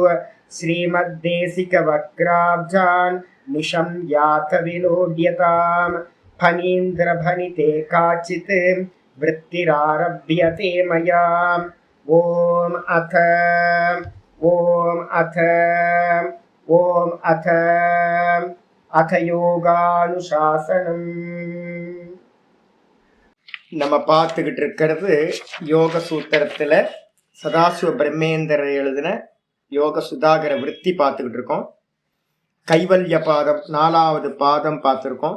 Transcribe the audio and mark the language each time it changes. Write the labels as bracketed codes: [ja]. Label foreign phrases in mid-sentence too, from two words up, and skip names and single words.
[sa] श्रीमद्देशिकवक्राब्जान् निशं यात विलोड्यताम् फणीन्द्रभनिते काचित् वृत्तिरारभ्यते मया। ओम अथ யோகானுசாசனம். [ta] நம்ம பார்த்துக்கிட்டு இருக்கிறது யோக சூத்திரத்தில் சதாசிவ பிரம்மேந்திரர் எழுதின யோக சுதாகர விருத்தி பார்த்துக்கிட்டு இருக்கோம். கைவல்ய பாதம் 4வது பாதம் பார்த்துருக்கோம்.